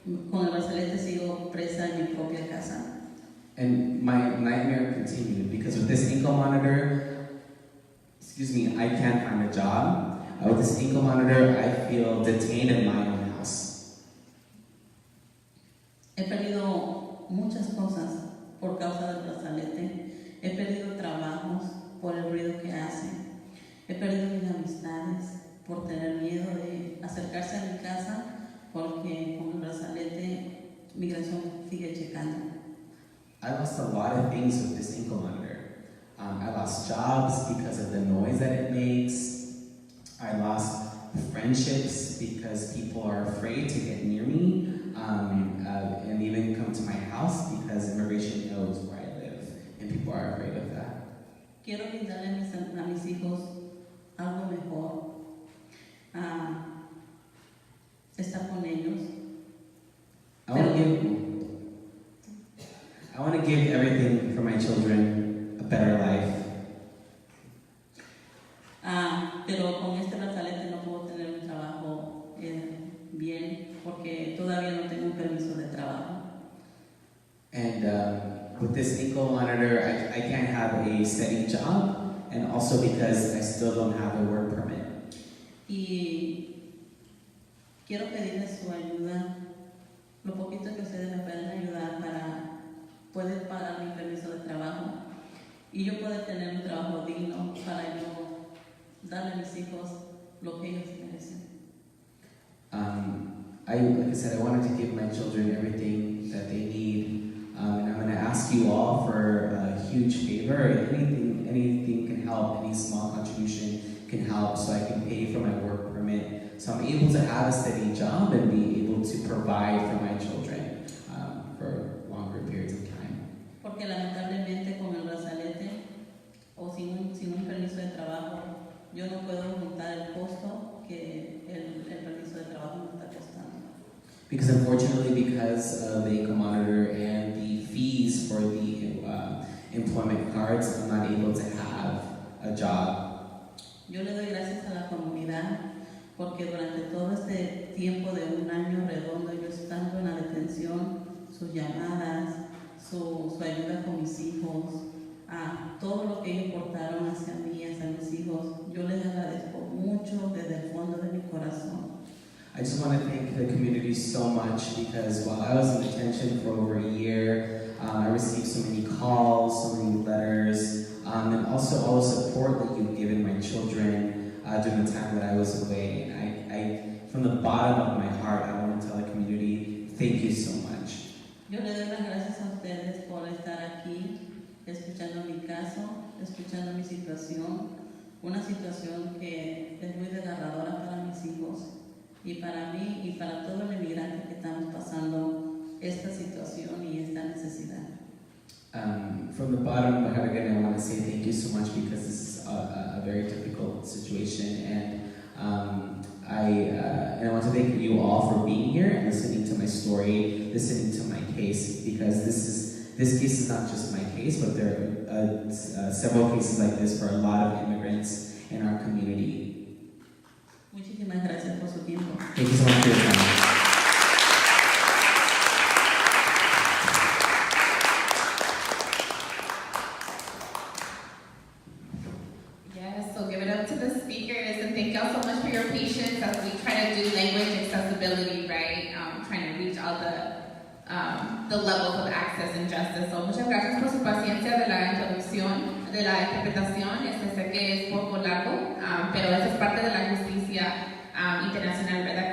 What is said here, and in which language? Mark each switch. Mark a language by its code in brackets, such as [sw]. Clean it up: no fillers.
[es] Con el brazalete sigo presa en mi propia casa. [en] And my nightmare continued because with this ankle monitor, I can't find a job. With this ankle monitor, I feel detained in my own house. [es] He perdido muchas cosas por causa del brazalete. He perdido trabajos por el ruido que hace. He perdido mis amistades por tener miedo de acercarse a mi casa porque con el brazalete migración sigue checando. [en] I lost a lot of things with this ankle monitor. I lost jobs because of the noise that it makes. I lost friendships because people are afraid to get near me and even come to my house because immigration knows where I live and people [es] quiero brindarle a mis hijos algo mejor, estar con ellos. [en] I want to give everything for my children a better life. [es] Pero con este brazalete no puedo tener un trabajo bien porque todavía no tengo un permiso de trabajo. [en] And with this ankle monitor, I can't have a steady job, and also because I still don't have a work permit. [es] Y quiero pedirles su ayuda, lo poquito que ustedes me pueden ayudar para poder pagar mi permiso de trabajo y yo poder tener un trabajo digno para yo darle a mis hijos lo que ellos merecen. [en] Like I said, I wanted to give my children everything that they need, and I'm going to ask you all for a huge favor. Anything can help. Any small contribution can help, so I can pay for my work permit, so I'm able to have a steady job and be able to provide for my children for longer periods of time. [es] Porque lamentablemente con el brazalete o sin un permiso de trabajo, yo no puedo juntar el costo que el permiso de trabajo me está costando. [en] Because unfortunately, because of the ankle monitor and the fees for the employment cards, I'm not able to have a job. [es] Yo le doy gracias a la comunidad porque durante todo este tiempo de un año redondo, yo estando en la detención, sus llamadas, su ayuda con mis hijos, todo lo que ellos portaron hacia mí, hacia mis hijos, yo les agradezco mucho desde el fondo de mi corazón. [en] I just want to thank the community so much because while I was in detention for over a year, I received so many calls, so many letters, and also all the support that you've given my children during the time that I was away. And I, from the bottom of my heart, I want to tell the community, thank you so much. [es] Yo le doy las gracias a ustedes por estar aquí, escuchando mi caso, escuchando mi situación, una situación que es muy desgarradora para mis hijos y para mí y para todo el inmigrante que estamos pasando esta situación y esta necesidad. [en] From the bottom of my heart, again, I want to say thank you so much because this is a very difficult situation, and I want to thank you all for being here and listening to my story, listening to my case, because this case is not just my case, but there are several cases like this for a lot of immigrants in our community. [es] Muchísimas gracias por su tiempo. [en] Thank you so much for your time. Yes, so give it up to the speakers and thank y'all so much for your patience as we try to do language accessibility, right? Trying to reach all the levels of access and justice. [es] So muchas gracias por su paciencia de la introducción, de la interpretación. Sé que es poco largo, pero eso es parte de la justicia internacional, ¿verdad?